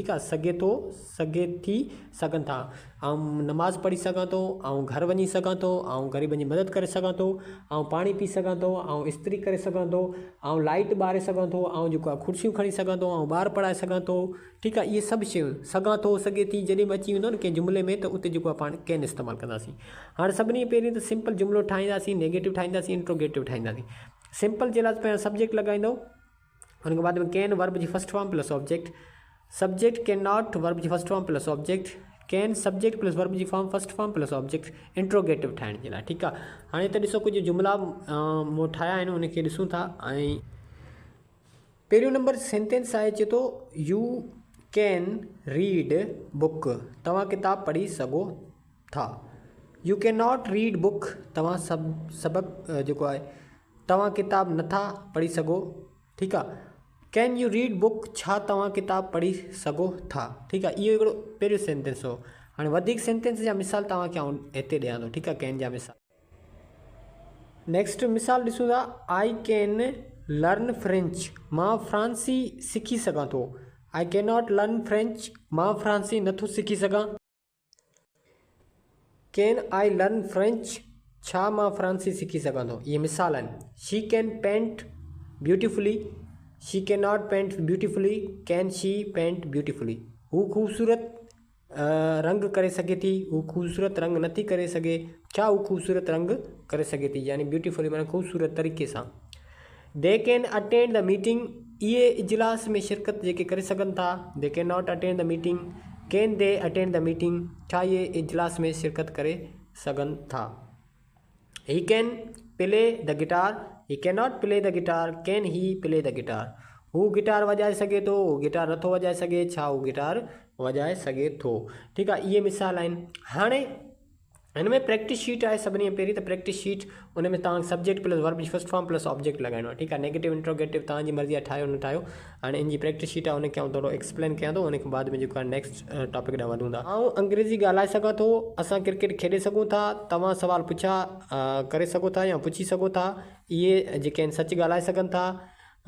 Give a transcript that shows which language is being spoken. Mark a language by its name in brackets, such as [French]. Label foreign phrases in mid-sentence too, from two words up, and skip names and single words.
[Sindhi] ठीकु आहे, सघे थो, सघे थी, सघनि था। ऐं नमाज़ पढ़ी सघां थो, ऐं घर वञी सघां थो, ऐं ग़रीबनि जी मदद करे सघां थो, ऐं पाणी पी सघां थो, ऐं इस्त्री करे सघां थो, ऐं लाइट ॿारे सघां थो, ऐं जेको आहे कुर्सियूं खणी सघां थो, ऐं ॿार पढ़ाए सघां थो। ठीकु आहे, इहे सभु शयूं सघां थो, सघे थी जॾहिं बि अची वेंदो न कंहिं जुमिले में, त उते जेको आहे पाण कैन इस्तेमालु कंदासीं। हाणे सभिनी पहिरीं त सिंपल जुमिलो ठाहींदासीं, नेगेटिव ठाहींदासीं, इंट्रोगेटिव ठाहींदासीं। सिंपल जे लाइ पहिरियों सब्जेक्ट लॻाईंदो, हुन खां बाद में [English] can verb [Sindhi] जी [English] first form plus object, subject can not verb [Sindhi] जी [English] first form plus object, can subject plus verb [Sindhi] जी [English] form first form plus object, [Sindhi] इंट्रोगेटिव ठाहिण जे लाइ। ठीकु आहे, हाणे त ॾिसो कुझु जुमिला मूं ठाहिया आहिनि, उनखे ॾिसूं था। ऐं पहिरियों नंबर सेंटेंस आहे, चए थो [English] you can read book, [Sindhi] तव्हां किताब पढ़ी सघो था। [English] You can not read book, [Sindhi] तव्हां सबक़ु जेको आहे तव्हां किताब नथा पढ़ी सघो। ठीकु आहे, [English] Can you read book, [Sindhi] छा तव्हां किताब पढ़ी सघो था। ठीकु आहे, इहो हिकिड़ो पहिरियों सेंटेंस हो। हाणे वधीक सेंटेंस जा मिसाल तव्हांखे आउं हिते ॾियां थो। ठीकु आहे, कैन जा मिसाल। नेक्स्ट मिसाल ॾिसूं था, [English] I can learn French, [Sindhi] मां फ्रांसी सिखी सघां थो। [English] I can not learn French, [Sindhi] मां फ्रांसी नथो सिखी सघां। [English] Can I learn French, [Sindhi] छा मां फ्रांसी सिखी सघां थो। इहे मिसाल आहिनि। [English] She can paint beautifully, she can not paint beautifully, can she paint beautifully. [Sindhi] हू ख़ूबसूरत रंग करे सघे थी, हू ख़ूबसूरत रंग नथी करे सघे, छा हू ख़ूबसूरत रंग करे सघे थी, यानी ब्यूटीफुली माना ख़ूबसूरत तरीक़े सां। [English] They can attend the meeting, [Sindhi] इहे इजलास में शिरकत जेके करे सघनि था। [English] They can not attend the meeting, can they attend the meeting, [Sindhi] छा इहे इजलास में शिरकत करे सघनि था। [English] He can play the guitar, he can not play the guitar, can he play the guitar. [Sindhi] हू गिटार वॼाए सघे थो, हू गिटार नथो वॼाए सघे, छा हू गिटार वॼाए सघे थो। ठीकु आहे, इहे मिसाल आहिनि। हाणे हिन में [English] practice sheet [Sindhi] आहे सभिनी पहिरीं त [English] practice sheet, [Sindhi] उन में तव्हां [English] subject plus verb [Sindhi] जी [English] first form plus object [Sindhi] लॻाइणो आहे। ठीकु आहे, [English] negative interrogative [Sindhi] तव्हांजी मर्ज़ी आहे, ठाहियो न ठाहियो। हाणे इन जी [English] practice sheet [Sindhi] आहे, उनखे आउं थोरो एक्सप्लेन कयां थो, उन खां बाद में जेको आहे [English] next topic [Sindhi] ॾांहुं वधूं था। ऐं अंग्रेज़ी ॻाल्हाए सघां थो, असां क्रिकेट खेॾे सघूं था, तव्हां सवाल पुछा करे सघो था या पुछी सघो था, इहे जेके आहिनि सच ॻाल्हाए सघनि था।